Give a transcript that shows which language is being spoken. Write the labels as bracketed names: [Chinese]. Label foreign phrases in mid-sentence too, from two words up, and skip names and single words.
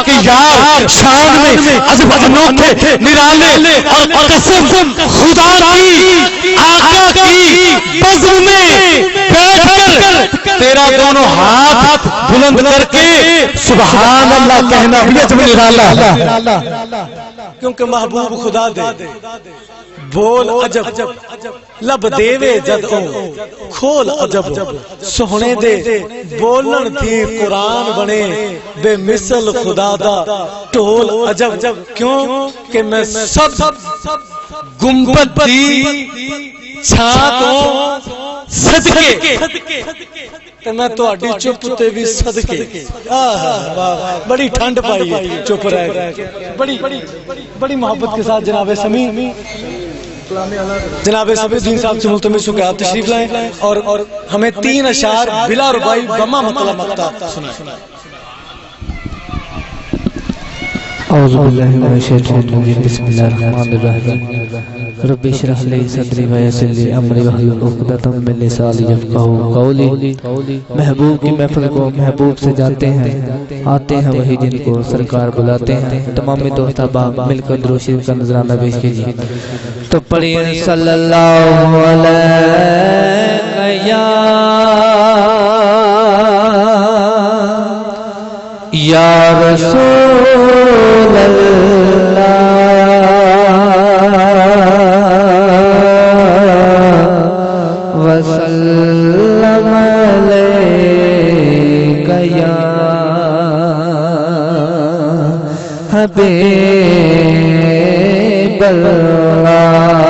[Urdu] کے یار شان میں عجب انوکھے نرالے، اور قسم خدا کی آقا کی بزم میں بیٹھ کر تیرا دونوں ہاتھ بلند کر کے [Arabic] سبحان اللہ [Urdu] کہنا بھی عجب نرالا، کیونکہ [Punjabi] محبوب خدا دے بول عجب لب دیوے جدوں کھول عجب سوہنے دے بولن تھی قرآن بنے بے مثل خدا دا ٹول عجب، [Urdu] کیوں کہ میں سب [Punjabi] گنبد دی چھاں تو صدقے تے میں تہاڈی چپ تے بھی صدقے، بڑی ٹھنڈ پائی ہے چپ رہ کے، [Urdu] بڑی محبت کے ساتھ جناب سمیع الدین صاحب سے ملتمس ہوں کہ آپ تشریف لائیں اور ہمیں 3 اشعار بلا ربائی بما مطلب مقطع سنائیں۔ [Arabic] اعوذ باللہ من الشیطان الرجیم، بسم اللہ الرحمن الرحیم، رب اشرح لی صدری ویسر لی امری واحلل عقدۃ من لسانی یفقہوا قولی۔ [Urdu] محبوب کی محفل کو محبوب سے جاتے ہیں، آتے ہیں وہی جن کو سرکار بلاتے ہیں۔ تمام دوست احباب مل کر درود شریف کا نذرانہ پیش کیجیے تو پڑھیے [Arabic] صلی اللہ علیہ یا رسول اللہ وسلم علیک یا حبیب اللہ۔